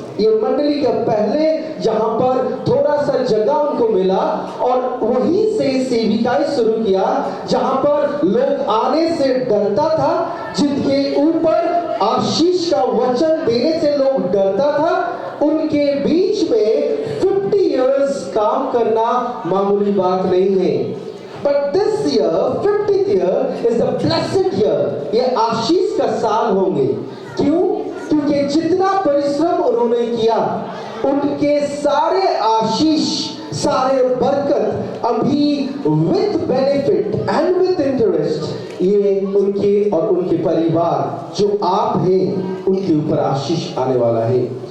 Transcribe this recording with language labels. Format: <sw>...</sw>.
<hi>ये मंडली के पहले जहां पर थोड़ा सा जगह उनको मिला और वहीं से सेविकाई शुरू किया, जहां पर लोग आने से डरता था, जिनके ऊपर आशीष का वचन देने से लोग डरता था, उनके बीच में</hi> <en>50 years</en> <hi>काम करना मामूली बात नहीं है.</hi> <en>But this year, 50th year is the blessed year.</en> <hi>ये आशीष का साल होंगे. क्यों? क्योंकि जितना परिश्रम उन्होंने किया, उनके सारे आशीष, सारे बरकत अभी</hi> <en>with benefit and with interest</en> <hi>ये उनके और उनके परिवार जो आप हैं उनके ऊपर आशीष आने वाला है.</hi>